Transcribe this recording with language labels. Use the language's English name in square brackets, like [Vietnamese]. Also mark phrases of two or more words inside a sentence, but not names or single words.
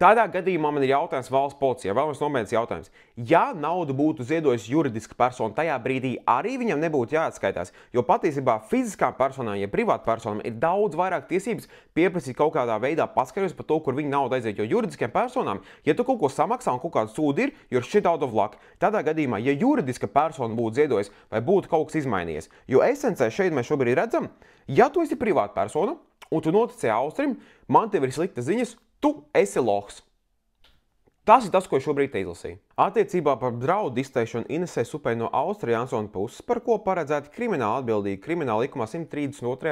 [Latvian] Tādā gadījumā man ir jautājums valsts policijai, vēl viens nopietns jautājums. Ja naudu būtu ziedojis juridiska persona, tajā brīdī arī viņam nebūtu jāatskaitās, jo patiesībā fiziskām personām, ja privāta personām ir daudz vairāk tiesības pieprasīt kaut kādā veidā paskaidrojumus par to, kur viņa nauda aiziet, jo juridiskiem personām, ja tu kaut ko samaksā un kaut kādu sūdu ir, [English] you're shit out of luck. [Latvian] Tādā gadījumā, ja juridiska persona būtu ziedojis vai būtu kaut kas izmainījies, jo esencē šeit mēs šobrīd redzam, ja tu esi privāta persona un tu noticēji Austrim, man tev ir sliktas ziņas, tu esi lohs. Tas ir tas, ko es šobrīd te izlasīju. Attiecībā par draudu izteikšanu Inesei Supei no Austra Jansona puses, par ko paredzēta krimināla atbildība krimināla likumā 132.